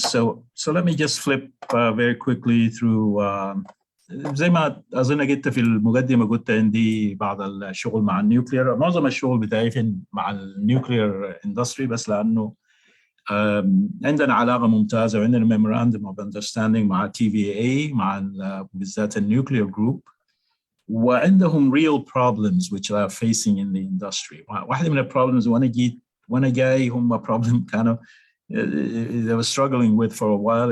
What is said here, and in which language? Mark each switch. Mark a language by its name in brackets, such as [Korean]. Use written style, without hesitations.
[English] So let me just flip very quickly through. [Arabic] زي ما أظن قلت في المقدمة، قلت عندي بعض الشغل مع النيوكلير. معظم الشغل بتاعي مع النيوكلير اندستري، بس لأنه عندنا علاقة ممتازة وعندنا [English] memorandum of understanding [Arabic] مع TVA، مع بالذات النيوكلير جروب، وعندهم [English] real problems which they are facing in the industry. [Arabic] واحدة من البروبلمز وأنا جاي هم problem كانوا [English] they were struggling with for a while.